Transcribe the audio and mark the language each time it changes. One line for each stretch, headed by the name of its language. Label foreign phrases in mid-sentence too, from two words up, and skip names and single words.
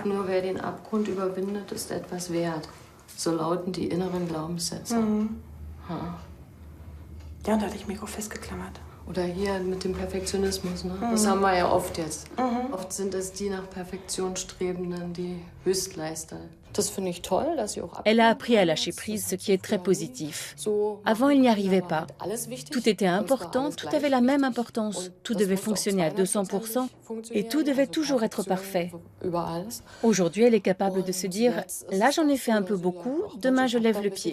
German: Nur wer den Abgrund überwindet, ist etwas wert. So lauten die inneren Glaubenssätze. Mhm. Ja, da hatte ich mich auch festgeklammert. Oder hier mit dem Perfektionismus, ne? Das haben wir ja oft jetzt. Oft sind es die nach Perfektion Strebenden, die Höchstleister. Das finde ich toll, dass sie auch
French: Elle a appris à lâcher prise, ce qui est très positif. Avant, il n'y arrivait pas. Tout était important, tout avait la même importance. Tout devait fonctionner à 200% et tout devait toujours être parfait. Aujourd'hui, elle est capable de se dire « Là, j'en ai fait un peu beaucoup, demain, je lève le pied.